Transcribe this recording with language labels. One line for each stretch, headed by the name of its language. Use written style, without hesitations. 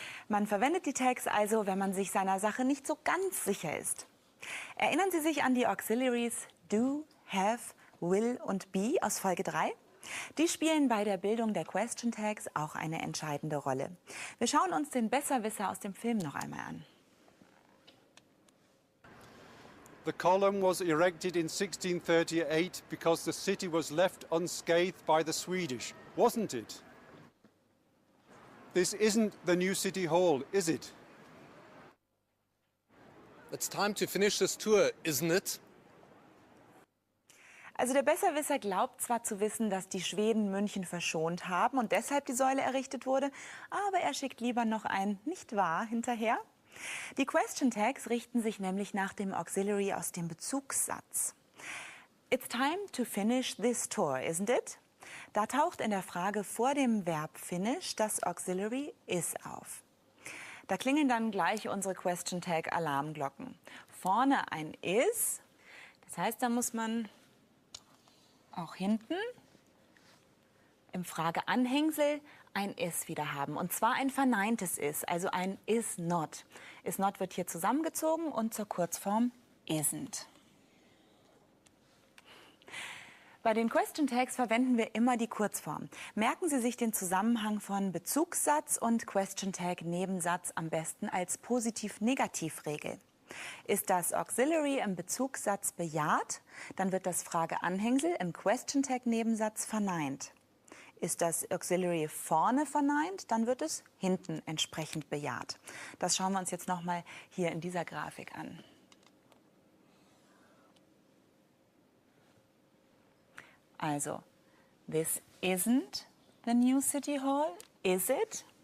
German: Man verwendet die Tags also, wenn man sich seiner Sache nicht so ganz sicher ist. Erinnern Sie sich an die Auxiliaries do, have, will und be aus Folge 3? Die spielen bei der Bildung der Question Tags auch eine entscheidende Rolle. Wir schauen uns den Besserwisser aus dem Film noch einmal an.
English: The column was erected in 1638 because the city was left unscathed by the Swedish, wasn't it? This isn't the new city hall, is it? It's time to finish this tour, isn't it?
German: Also der Besserwisser glaubt zwar zu wissen, dass die Schweden München verschont haben und deshalb die Säule errichtet wurde, aber er schickt lieber noch ein nicht wahr hinterher. Die Question Tags richten sich nämlich nach dem Auxiliary aus dem Bezugssatz.
English: It's time to finish this tour, isn't it?
German: Da taucht in der Frage vor dem Verb finish das Auxiliary is auf. Da klingeln dann gleich unsere Question Tag Alarmglocken. Vorne ein is, das heißt, da muss man auch hinten im Frageanhängsel ein is wieder haben. Und zwar ein verneintes is, also ein is not. Is not wird hier zusammengezogen und zur Kurzform isn't. Bei den Question Tags verwenden wir immer die Kurzform. Merken Sie sich den Zusammenhang von Bezugssatz und Question Tag Nebensatz am besten als Positiv-Negativ-Regel. Ist das Auxiliary im Bezugssatz bejaht, dann wird das Frageanhängsel im Question Tag Nebensatz verneint. Ist das Auxiliary vorne verneint, dann wird es hinten entsprechend bejaht. Das schauen wir uns jetzt nochmal hier in dieser Grafik an.
English: Also, this isn't the new city hall, is it?